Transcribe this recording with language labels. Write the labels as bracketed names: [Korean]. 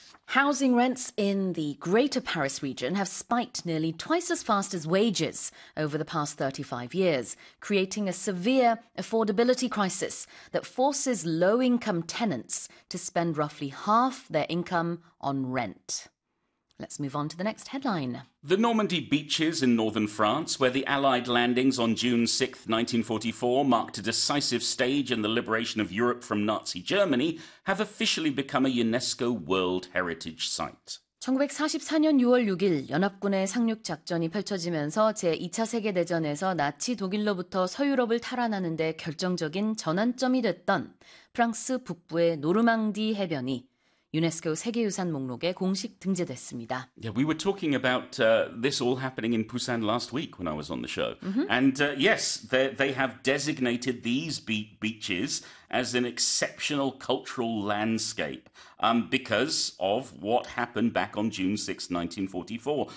[English] Housing rents in the Greater Paris region have spiked nearly twice as fast as wages over the past 35 years, creating a severe affordability crisis that forces low-income tenants to spend roughly half their income on rent. Let's move on to the next headline. The Normandy beaches in northern France, where the Allied landings on June 6, 1944, marked a decisive stage in the liberation of Europe from Nazi Germany, have officially become a UNESCO World Heritage Site. [Korean] 1944년 6월 6일 연합군의 상륙 작전이 펼쳐지면서 제2차 세계대전에서 나치 독일로부터 서유럽을 탈환하는 데 결정적인 전환점이 됐던 프랑스 북부의 노르망디 해변이 유네스코 세계유산 목록에 공식 등재됐습니다. [English] Yeah, we were talking about this all happening in Busan last week when I was on the show. Mm-hmm. And yes, they have designated these beaches as an exceptional cultural landscape because of what happened back on June 6, 1944.